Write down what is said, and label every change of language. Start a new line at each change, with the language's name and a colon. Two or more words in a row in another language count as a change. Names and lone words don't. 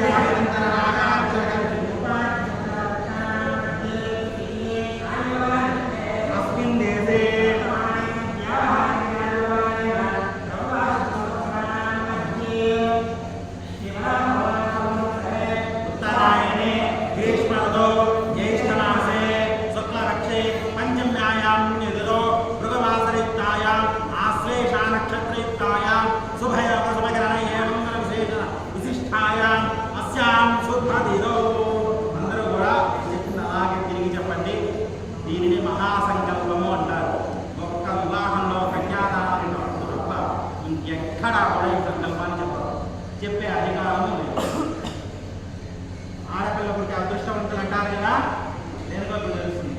Sanskrit: अस्मिन् देशे उत्तरायणे ग्रीष्मऋतौ ज्येष्ठमासे शुक्लपक्षे पञ्चम्यायां निधो मृगवासरयुक्तायाम् आश्लेषानक्षत्रयुक्तायां शुभग्रहण एवं विशिष्टायाम् अस्यां शुभतिथौ
Telugu: అందరూ కూడా చెప్పిన అలాగే తిరిగి చెప్పండి. దీనిని మహాసంకల్పము అంటారు. ఒక్క వివాహంలో కన్యాదానం తప్ప ఇంకెక్కడా కూడా ఈ సంకల్పాన్ని చెప్పరు. చెప్పే అధికారం లేదు. ఆడపిల్ల పుట్టి అదృష్టవంతులు అంటారు కదా, దేనికో తెలుస్తుంది.